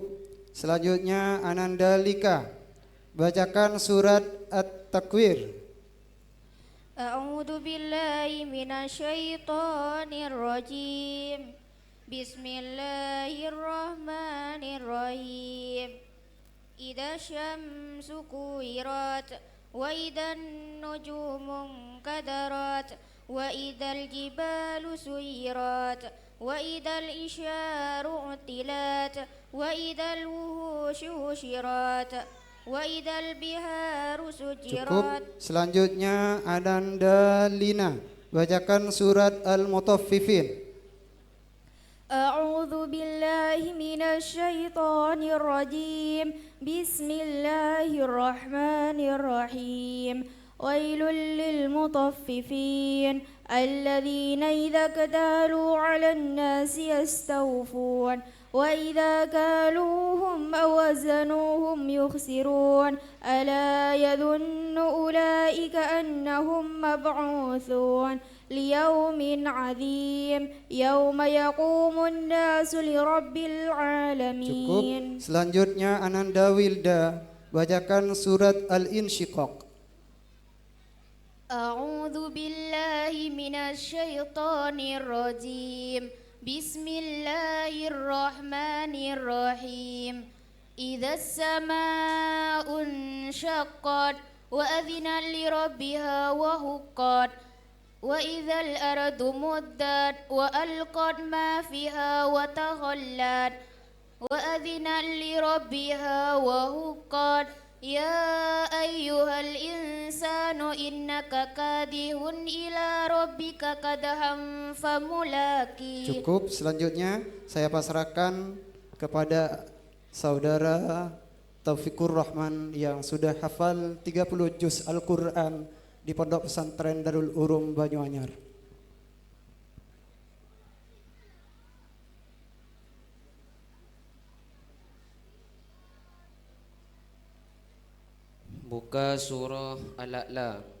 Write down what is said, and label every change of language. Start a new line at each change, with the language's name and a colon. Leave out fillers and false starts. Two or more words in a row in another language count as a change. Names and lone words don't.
Indonesian: Selanjutnya Ananda Lika bacakan surat At-Takwir.
Arabic: أعوذ بالله من الشيطان الرجيم. بسم الله الرحمن الرحيم. إذا الشمس كورت وإذا النجوم انكدرت وإذا الجبال سيرت وإذا العشار عطلت وإذا الوحوش حشرت وإذا البحار
Indonesian: Cukup.
Arabic: سجرت.
Indonesian: Selanjutnya Ananda Lina bacakan surat Al-Mutaffifin.
Arabic: أعوذ بالله من الشيطان الرجيم. بسم الله الرحمن الرحيم. ويل للمطففين الذين إذا اكتالوا على الناس يستوفون وإذا كالوهم أو وزنوهم يخسرون ألا يظن أولئك أنهم مبعوثون ليوم عظيم يوم يقوم الناس لرب
Indonesian: Cukup.
Arabic: العالمين.
Indonesian: Selanjutnya Ananda Wilda bacakan surat Al-Insyiqaq.
Arabic: أعوذ بالله من الشيطان الرجيم. بسم الله الرحمن الرحيم. إذا السماء انشقت وأذنت لربها وحقت وإذا الأرض مدت وألقت ما فيها وتخلت وأذنت لربها وحقت. يا أيها الإنسان إنك كادح إلى ربك كدحا فملاقيه.
Indonesian: Cukup. Selanjutnya saya pasrahkan kepada saudara Taufikur Rahman yang sudah hafal 30 juz Al-Quran di Pondok Pesantren Darul Urum Banyuanyar. Buka surah Al-A'la.